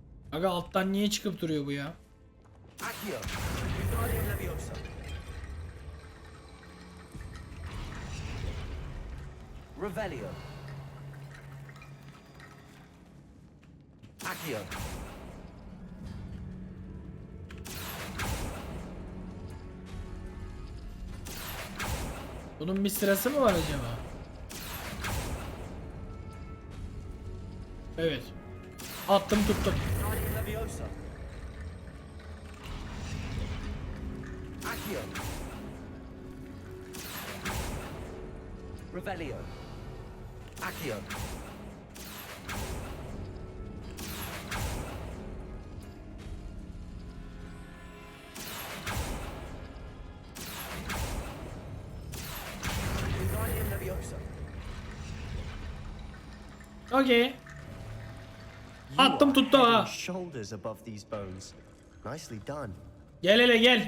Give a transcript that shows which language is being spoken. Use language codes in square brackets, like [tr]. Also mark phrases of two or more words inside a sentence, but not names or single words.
[tr] Aga alttan niye çıkıp duruyor bu ya? Accio, Wingardium Leviosa. Revelio. Accio. Bunun bir sırası mı var acaba? Evet. Attım tuttum. Wingardium Leviosa. Accio. Revelio. Accio. Wingardium Leviosa. Okey. Attım tuttu ha. [en] Shoulders above these bones. Nicely done. [tr] Gel hele gel.